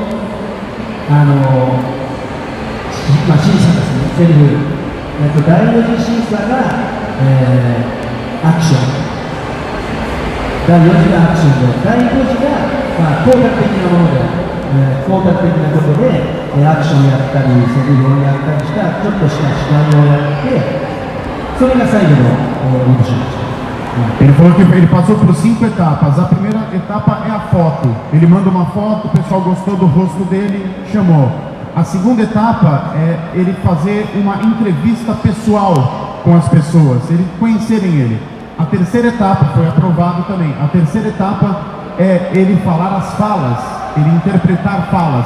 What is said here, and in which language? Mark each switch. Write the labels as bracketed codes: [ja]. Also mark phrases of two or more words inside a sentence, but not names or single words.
[ja] 審査ですね、セリフ、第四次審査が、アクション、第4次がアクションで、第5次が、工学的なもので、工学的なことで、アクションやったり、セリフをやったりした、ちょっとした芝居をやって、それが最後のオーディションでした。 [pt] Ele falou que ele passou por 5 etapas. A primeira etapa é a foto. Ele manda uma foto, o pessoal gostou do rosto dele, chamou. A segunda etapa é ele fazer uma entrevista pessoal com as pessoas, eles conhecerem ele. A terceira etapa foi aprovado também. A terceira etapa é ele falar as falas, ele interpretar falas.